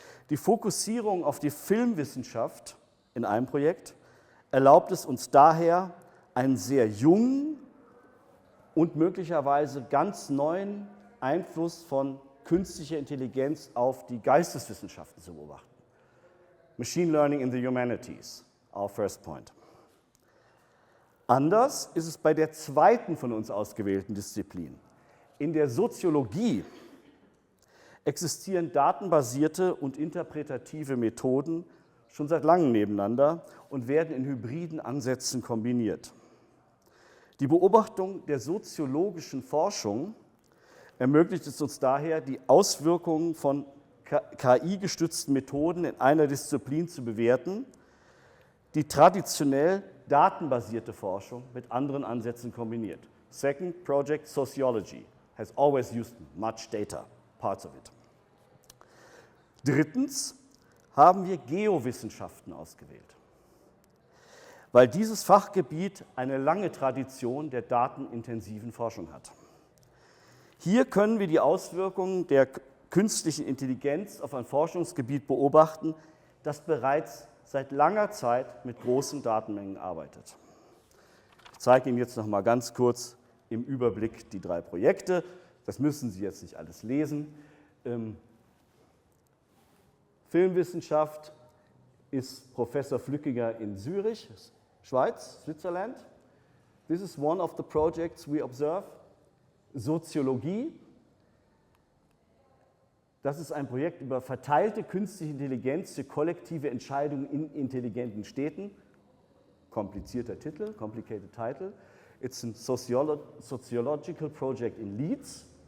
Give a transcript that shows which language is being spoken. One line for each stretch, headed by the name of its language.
German: Die Fokussierung auf die Filmwissenschaft in einem Projekt erlaubt es uns daher, einen sehr jungen und möglicherweise ganz neuen Einfluss von künstlicher Intelligenz auf die Geisteswissenschaften zu beobachten.
English: Machine Learning in the Humanities, our first point.
German: Anders ist es bei der zweiten von uns ausgewählten Disziplin. In der Soziologie existieren datenbasierte und interpretative Methoden schon seit langem nebeneinander und werden in hybriden Ansätzen kombiniert. Die Beobachtung der soziologischen Forschung ermöglicht es uns daher, die Auswirkungen von KI-gestützten Methoden in einer Disziplin zu bewerten, die traditionell datenbasierte Forschung mit anderen Ansätzen kombiniert.
English: Second project, sociology, has always used much data, parts of it.
German: Drittens haben wir Geowissenschaften ausgewählt, weil dieses Fachgebiet eine lange Tradition der datenintensiven Forschung hat. Hier können wir die Auswirkungen der künstlichen Intelligenz auf ein Forschungsgebiet beobachten, das bereits seit langer Zeit mit großen Datenmengen arbeitet. Ich zeige Ihnen jetzt noch mal ganz kurz im Überblick die 3 Projekte. Das müssen Sie jetzt nicht alles lesen. Filmwissenschaft ist Professor Flückiger in Zürich, Schweiz, Switzerland.
English: This is one of the projects we observe.
German: Soziologie. Das ist ein Projekt über verteilte künstliche Intelligenz für kollektive Entscheidungen in intelligenten Städten. Komplizierter Titel,
English: complicated title. It's a sociological project in Leeds.